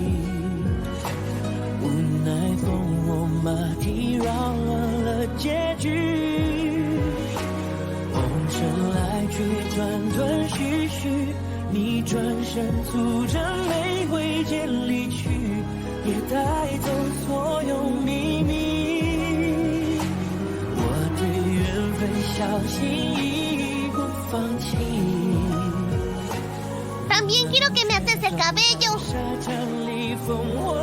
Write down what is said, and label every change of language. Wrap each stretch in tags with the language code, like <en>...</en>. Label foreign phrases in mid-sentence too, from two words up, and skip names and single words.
<zh>无奈风我马蹄扰乱了结局，红尘来去断断续续，你转身促着玫瑰间离去，也带走所有秘密。我对缘分小心翼翼，不放弃。</zh> <es>También quiero que me haces el cabello.</es> <zh>沙滩里风</zh>